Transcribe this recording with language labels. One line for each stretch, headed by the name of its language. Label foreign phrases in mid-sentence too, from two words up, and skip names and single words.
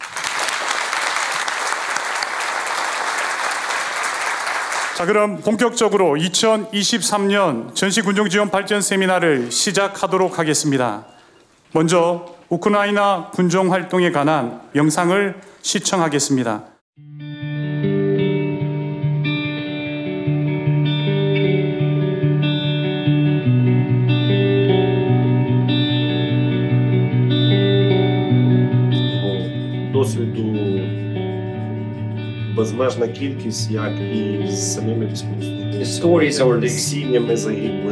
Korean: 자, 그럼 본격적으로 2023년 전시군종지원 발전 세미나를 시작하도록 하겠습니다. 먼저 우크라이나 군종 활동에 관한 영상을 시청하겠습니다.
Ukrainian: Досвіду безмежна кількість, як і з самими військовослужбовцями, з сім'ями загиблих.